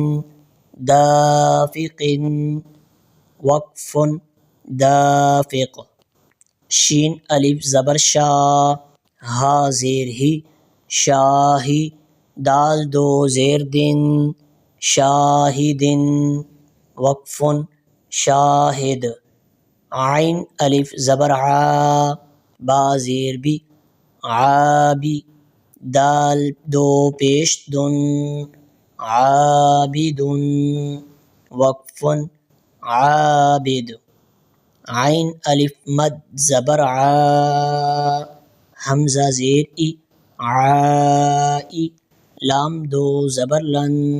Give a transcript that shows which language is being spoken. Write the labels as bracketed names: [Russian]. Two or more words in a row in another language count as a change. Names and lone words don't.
[Urdu] دافق، وقف دافق، شین الف زبر شا، ہا زیر ہی، شاہی، دال دو زیر دن، شاہد، وقف شاہد، عین الف زبر عا، با زیر بی، عابی، دال دو پیش دن، عابد، وقف عابد، عین الف مد زبر عا، حمزہ زیر ای، عائی، لام دو زبر لن،